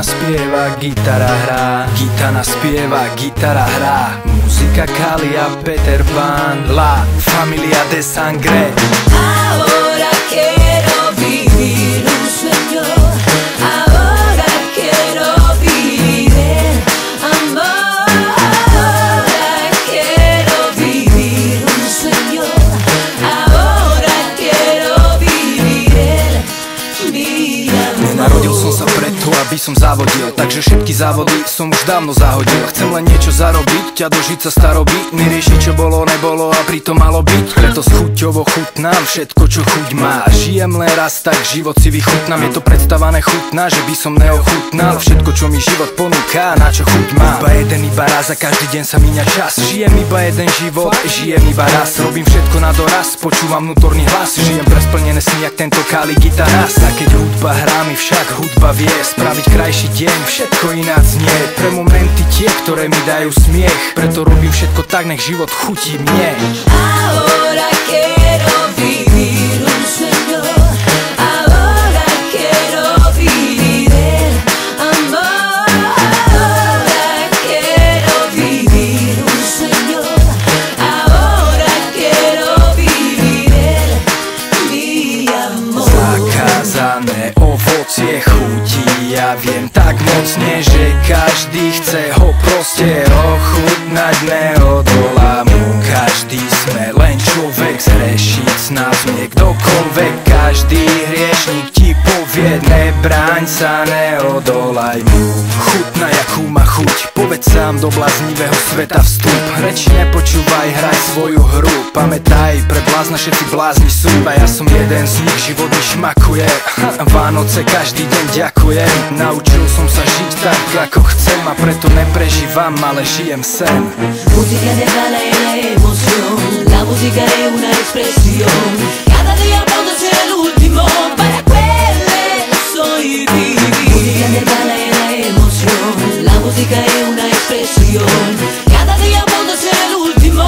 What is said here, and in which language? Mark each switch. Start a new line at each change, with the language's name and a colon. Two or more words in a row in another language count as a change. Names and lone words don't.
Slovak: spieva, gitara hrá, gitana spieva, gitara hrá.
Spanish: Música Kalia, Peter Pan, la familia de sangre. Ahora quiero vivir un sueño. Ahora quiero vivir el amor. Ahora quiero vivir un sueño. Ahora quiero vivir el mi amor.
Slovak: Narodil som sa preto, aby som závodil, takže všetky závody som už dávno zahodil. Chcem len niečo zarobiť, ťa dožiť sa starobí, neriešiť čo bolo, nebolo a pritom malo byť. Preto s chuťovo chutnám všetko, čo chuť má. Žijem len raz, tak život si vychutnám. Je to predstavané chutná, že by som neochutnal všetko, čo mi život ponúka, na čo chuť má. Iba jeden, iba raz a každý deň sa míňa čas. Žijem iba jeden život, žijem iba raz. Robím všetko na doraz, počúvam vnútorný hlas. Žijem pre splnené sny, jak tento Kali gitaras. A keď hudba hrá mi však hudba vie spraviť krajší deň, všetko ináč znie. Pre momenty tie, ktoré mi dajú smiech, preto robím všetko tak, nech život chutí mne.
Spanish: Ahora quiero vivir un sueño. Ahora quiero vivir el amor. Ahora quiero vivir un sueño. Ahora quiero vivir el mi amor.
Slovak: Zakázané ovocie chutí, ja viem tak mocne, že každý chce ho proste ochutnať, neodolá mu. Každý sme len človek, zrešiť nás nie kdokoľvek. Každý hriešnik ti povie, nebráň sa, neodolaj mu. Chutná, jakú má chuť, povedz sám do bláznivého sveta vstup. Reč nepočúvaj, hraj svoju hru, pamätaj, pre blázna všetci blázni sú. A ja som jeden z nich, život mi šmakuje. Vánoce každý deň ďakujem. Naučil som sa žiť tak, ako chcem, a preto neprežívam, ale žijem sen.
Spanish: Música de gala y la emoción. La música es una expresión. Cada día puedo ser el último. Para que soy vivir. Música de gala y la emoción. La música es una expresión. Cada día puedo ser el último.